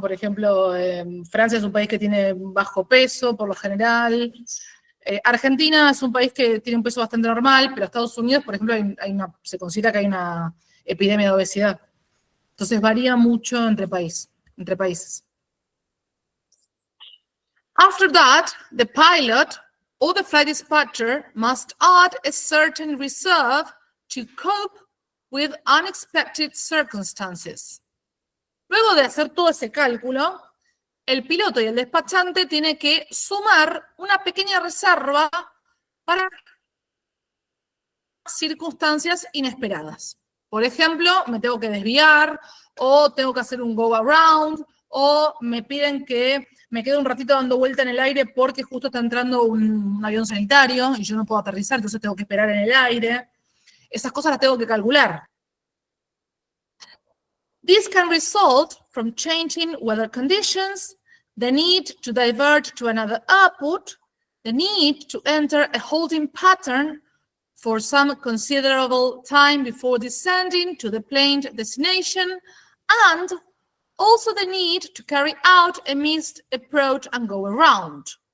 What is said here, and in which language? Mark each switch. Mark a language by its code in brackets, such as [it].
[es] Por ejemplo, Francia es un país que tiene bajo peso, por lo general. Argentina es un país que tiene un peso bastante normal, pero Estados Unidos, por ejemplo, se considera que hay una epidemia de obesidad. Entonces varía mucho entre países. [en] After that, the pilot or the flight dispatcher must add a certain reserve to cope with unexpected circumstances. [es] Luego de hacer todo ese cálculo, el piloto y el despachante tienen que sumar una pequeña reserva para circunstancias inesperadas. Por ejemplo, me tengo que desviar, o tengo que hacer un go around, o me piden que me quede un ratito dando vuelta en el aire porque justo está entrando un avión sanitario y yo no puedo aterrizar, entonces tengo que esperar en el aire. Esas cosas las tengo que calcular. [en] This can result from changing weather conditions, the need to divert to another airport, the need to enter a holding pattern for some considerable time before descending to the planned destination, and also the need to carry out a missed approach and go around.